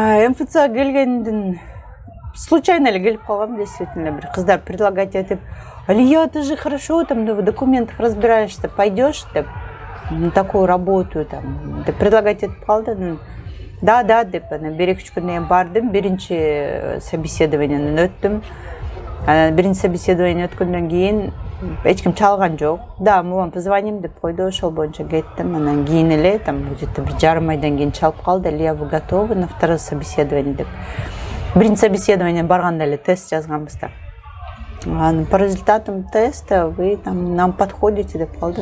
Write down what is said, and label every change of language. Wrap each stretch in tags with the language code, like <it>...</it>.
<ru>МФЦга келгендин случайно</ru> <ky>эле келип калгам,</ky> <ru>действительно,</ru> <ky>бир кыздар</ky> <ru>предлагать этип, Алия, ты же хорошо там в документах разбираешься, пойдешь деп, на такую работу там,</ru> <ky>деп предлагать этип калды. Да, деп, бир-эки күндөн бардым, биринчи собеседованияны өттүм. Биринчи собеседование өткөндөн кийин эч ким чалган жок.</ky> <ru>Да, мы вам позвоним</ru> <ky>деп койду, ошол боюнча кеттим. Анан кийин эле там где-то бир жарым айдан кийин чалып калды, Алия,</ky> <ru>вы готовы на второе собеседование</ru> <ky>деп. Биринчи собеседование барганда эле тест жазганбыз да.</ky> <ru>По результатам теста вы там нам подходите</ru> <ky>деп калды.</ky>